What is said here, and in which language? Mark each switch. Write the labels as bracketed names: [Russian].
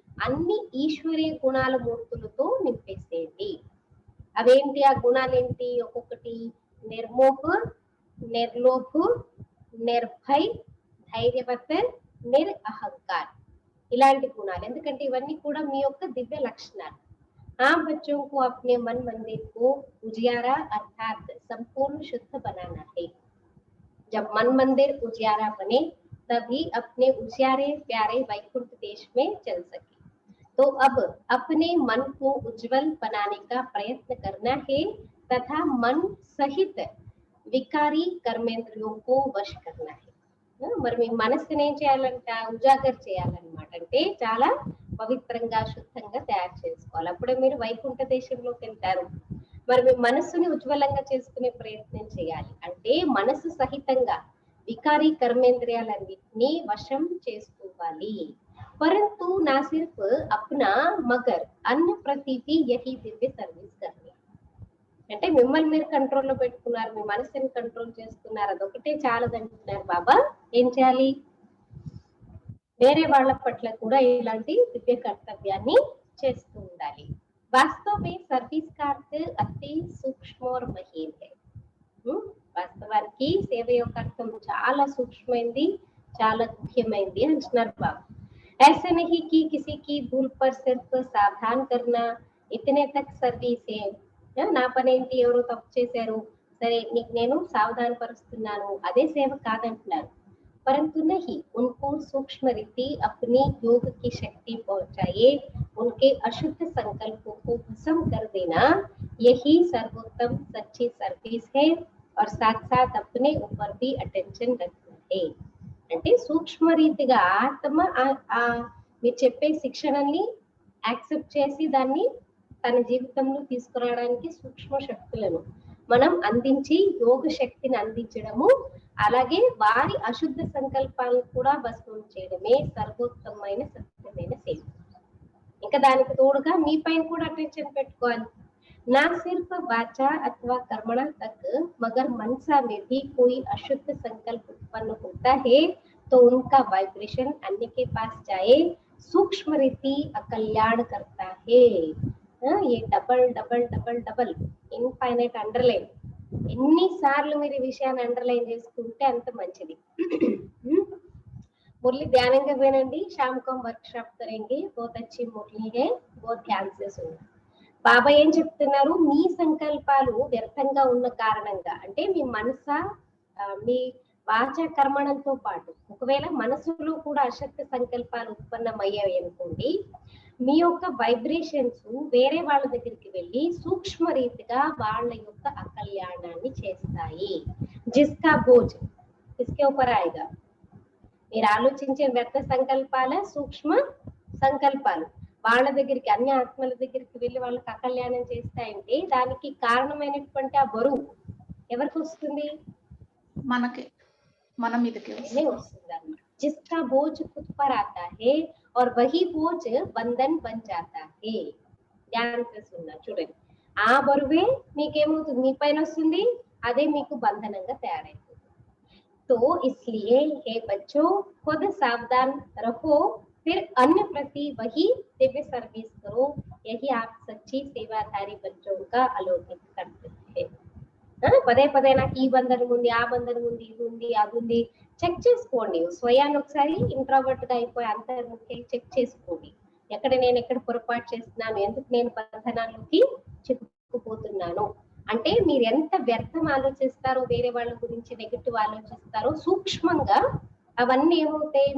[Telugu] అన్ని ఈశ్వరీయ గుణాల మూర్తులతో నింపేసేయండి. అవేంటి ఆ గుణాలేంటి? ఒక్కొక్కటి నిర్మోహ, నిర్లోభ, నిర్భయ్, ధైర్యవత్, నిరహంకార్, ఇలాంటి గుణాలు. ఎందుకంటే ఇవన్నీ కూడా మీ యొక్క దివ్య లక్షణాలు. [Hindi] हाँ बच्चों को अपने मन मंदिर को उजियारा अर्थात संपूर्ण शुद्ध बनाना है। जब मन मंदिर उजियारा बने तभी अपने उजियारे प्यारे वैकुंठ देश में चल सके। तो अब अपने मन को उज्जवल बनाने का प्रयत्न करना है तथा मन सहित विकारी कर्मेंद्रियों को वश करना है। [Telugu] మరి మీ మనస్సుని ఏం చేయాలంట? ఉజాగర్ చేయాలన్నమాట. అంటే చాలా పవిత్రంగా శుద్ధంగా తయారు చేసుకోవాలి. అప్పుడే మీరు వైకుంఠ దేశంలోకి వెళ్తారు. మరి మీ మనస్సుని ఉజ్వలంగా చేసుకునే ప్రయత్నం చేయాలి. అంటే మనసు సహితంగా వికారి కర్మేంద్రియాలన్నింటినీ వశం చేసుకోవాలి. [Hindi] परंतु ना सिर्फ अपना मगर अन्य प्रति भी यही दिव्य सर्विस करनी. [Telugu] అంటే మిమ్మల్ని మీరు కంట్రోల్లో పెట్టుకున్నారు, మీ మనసుని కంట్రోల్ చేసుకున్నారు, అదొకటే చాలదంటున్నారు బాబా. ఏం చేయాలి? వేరే వాళ్ళ పట్ల కూడా ఇలాంటి దివ్య కర్తవ్యాన్ని చేస్తూ ఉండాలి. [Hindi] వాస్తవ में सर्विस का अर्थ अति सूक्ष्म और महीन है. [Telugu] వాస్తవానికి సేవ యొక్క అర్థం చాలా సూక్ష్మమైంది, చాలా ముఖ్యమైనది అంటున్నారు బాబా. [Hindi] ऐसे नहीं कि किसी की भूल पर सिर्फ सावधान करना इतने तक सर्विस है. [Telugu] నా పని ఏంటి? ఎవరో తప్పు చేశారు, సరే నీకు నేను సావధాన పరుస్తున్నాను, అదే సేవ కాదంటున్నారు. [Hindi] परंतु नहीं, उनको सूक्ष्म रीति अपनी योग की शक्ति पहुंचाए, उनके अशुद्ध संकल्पों को भस्म कर देना, यही सर्वोत्तम सच्ची सर्विस है और साथ साथ अपने ऊपर भी अटेंशन रखना है. [Telugu] అంటే సూక్ష్మ రీతిగా ఆత్మ మీరు చెప్పే శిక్షణని యాక్సెప్ట్ చేసి దాన్ని తన జీవితంలో తీసుకురావడానికి సూక్ష్మ శక్తులను మనం అందించి యోగ శక్తిని అందించడము, అలాగే వారి అశుద్ధ సంకల్పాలను కూడా భస్మం చేయడమే సర్వోత్తమైన సత్యమైన సేవ. ఇంకా దానికి తోడుగా మీ పైన కూడా అటెన్షన్ పెట్టుకోవాలి. [Hindi] ना सिर्फ वाचा अथवा कर्मणा तक मगर मनसा में भी कोई अशुद्ध संकल्प उत्पन्न होता है तो उनका वाइब्रेशन अन्य के पास जाए, सूक्ष्म रीति अकल्याण करता है. ये double double double double infinite underline. [Telugu] ఎన్నిసార్లు మీరు ఈ విషయాన్ని అండర్లైన్ చేసుకుంటే అంత మంచిది. [Hindi] मुरली ध्यान विनंडी. शाम को हम वर्कशॉप करेंगे. बहुत अच्छी मुरली है, बहुत ध्यान से सुनना. [Telugu] బాబా ఏం చెప్తున్నారు? మీ సంకల్పాలు వ్యర్థంగా ఉన్న కారణంగా, అంటే మీ మనస మీ వాచ కర్మణంతో పాటు ఒకవేళ మనసులో కూడా అశక్త సంకల్పాలు ఉత్పన్నమయ్యాయి అనుకోండి, మీ యొక్క వైబ్రేషన్స్ వేరే వాళ్ళ దగ్గరికి వెళ్ళి సూక్ష్మ రీతిగా వాళ్ళ యొక్క అకల్యాణాన్ని చేస్తాయి. [Hindi] జిస్కా బోజ్ కిస్కే ఊపర్ ఆయేగా? [Telugu] మీరు ఆలోచించే వ్యర్థ సంకల్పాల సూక్ష్మ సంకల్పాలు వాళ్ళ దగ్గరికి, అన్ని ఆత్మల దగ్గరికి వెళ్ళి వాళ్ళకి అకల్యాణం చేస్తాయంటే దానికి కారణమైనటువంటి ఆ బరువు ఎవరికి వస్తుంది? మనకి, మన మీదకి వస్తుంది అన్నమాట. [Hindi] जिसका बोझ खुद पर आता है और वही बोझ बंधन बन जाता है. ध्यान से सुनना. [Telugu] చూడండి, ఆ బరువే మీకేమవుతుంది? మీ పైన వస్తుంది, అదే మీకు బంధనంగా తయారైతుంది. [Hindi] तो इसलिए हे बच्चों, खुद सावधान रहो, फिर अन्य प्रति वही दिव्य सर्विस करो. यही आप सच्ची सेवाधारी बच्चों का अलौकिक कर्तव्य है. [Telugu] పదే పదే నాకు ఈ బంధనం ఉంది, ఆ బంధనం ఉంది, ఇది ఉంది, అది ఉంది, చెక్ చేసుకోండి. స్వయాన్ని ఒకసారి ఇంట్రోవర్ట్ గా అయిపోయి అంతర్ముఖి చెక్ చేసుకోండి. ఎక్కడ పొరపాటు చేస్తున్నాను, ఎందుకు నేను బంధనాల్లోకి చిక్కుకుపోతున్నాను. అంటే మీరు ఎంత వ్యర్థం ఆలోచిస్తారో, వేరే వాళ్ళ గురించి నెగటివ్ ఆలోచిస్తారో, సూక్ష్మంగా అవన్నీ ఏమవుతాయి?